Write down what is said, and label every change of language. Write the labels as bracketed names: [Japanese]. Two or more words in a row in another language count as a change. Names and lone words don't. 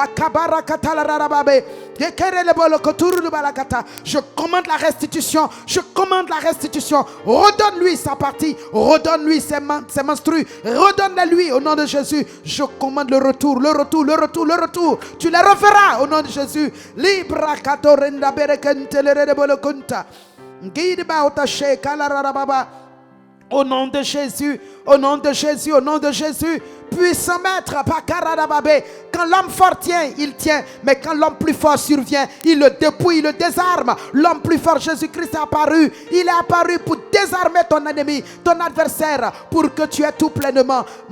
[French] Je commande la restitution. Je commande la restitution. Redonne-lui sa partie. Redonne-lui ses menstrues. Redonne-les-lui au nom de Jésus. Je commande le retour. Le retour. Le retour. Le retour. Tu les referas au nom de Jésus. Libra katorenda berekente lerede bolokunta. Ngidi ba otashe kalarababa. Au nom de Jésus, Au nom de Jésus, au nom de Jésus. Puissant maître, quand l'homme fort tient, il tient. Mais quand l'homme plus fort survient, il le dépouille, il le désarme. L'homme plus fort, Jésus-Christ, est apparu. Il est apparu pour désarmer ton ennemi, ton adversaire, pour que tu aies tout pleinement.